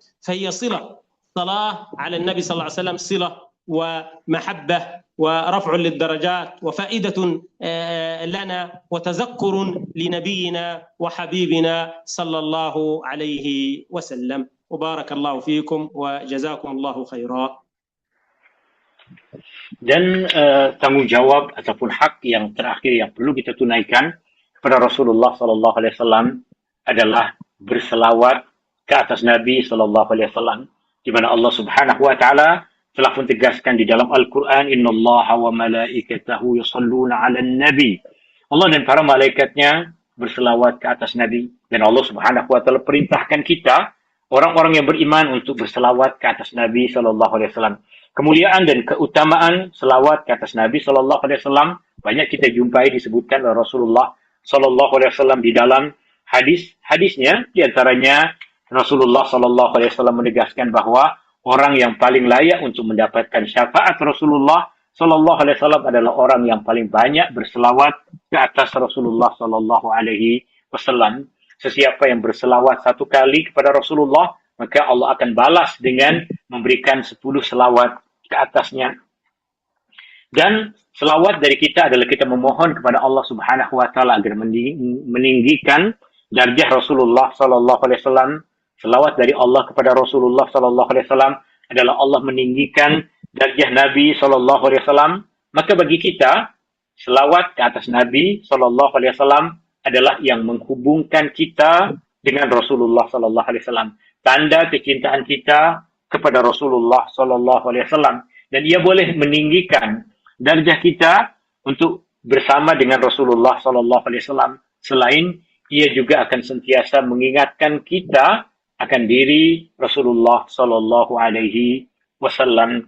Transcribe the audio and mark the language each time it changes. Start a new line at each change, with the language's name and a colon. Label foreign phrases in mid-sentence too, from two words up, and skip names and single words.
Arabic: فهي صلة، صلاة على النبي صلى الله عليه وسلم صلة ومحبة ورفع للدرجات وفائدة لنا وتذكر لنبينا وحبيبنا صلى الله عليه وسلم. وبارك الله فيكم وجزاكم الله خيرا.
Malay: Dan tanggungjawab ataupun hak yang terakhir yang perlu kita tunaikan kepada Rasulullah
Arabic: صلى الله عليه وسلم
Malay: adalah berselawat ke atas Nabi
Arabic: صلى الله عليه وسلم,
Malay: di mana Allah
Arabic: سبحانه وتعالى
Malay: telah pun tegaskan di dalam Al-Quran,
Arabic: إن الله وملائكته يصلون على النبي.
Malay: Allah dan para malaikatnya berselawat ke atas Nabi, dan Allah
Arabic: سبحانه وتعالى
Malay: perintahkan kita orang-orang yang beriman untuk berselawat ke atas Nabi
Arabic: صلى الله عليه وسلم.
Malay: Kemuliaan dan keutamaan selawat ke atas Nabi
Arabic: صلى الله عليه وسلم
Malay: banyak kita jumpai disebutkan oleh Rasulullah
Arabic: صلى الله عليه وسلم
Malay: di dalam hadis-hadisnya. Di antaranya Rasulullah
Arabic: صلى الله عليه وسلم
Malay: menegaskan bahawa orang yang paling layak untuk mendapatkan syafaat Rasulullah
Arabic: صلى الله عليه وسلم
Malay: adalah orang yang paling banyak berselawat ke atas Rasulullah
Arabic: صلى الله عليه وسلم.
Malay: Sesiapa yang berselawat 1 kali kepada Rasulullah, maka Allah akan balas dengan memberikan 10 selawat ke atasnya. Dan selawat dari kita adalah kita memohon kepada Allah
Arabic: سبحانه وتعالى
Malay: agar meninggikan darjah Rasulullah
Arabic: صلى الله عليه وسلم.
Malay: Selawat dari Allah kepada Rasulullah
Arabic: صلى الله عليه وسلم
Malay: adalah Allah meninggikan darjah Nabi
Arabic: صلى الله عليه وسلم.
Malay: Maka bagi kita, selawat ke atas Nabi
Arabic: صلى الله عليه وسلم
Malay: adalah yang menghubungkan kita dengan Rasulullah
Arabic: صلى الله عليه وسلم.
Malay: Tanda kecintaan kita kepada Rasulullah
Arabic: صلى الله عليه وسلم,
Malay: dan ia boleh meninggikan darjah kita untuk bersama dengan Rasulullah
Arabic: صلى الله عليه وسلم.
Malay: Selain ia juga akan sentiasa mengingatkan kita akan diri Rasulullah
Arabic: صلى الله عليه وسلم.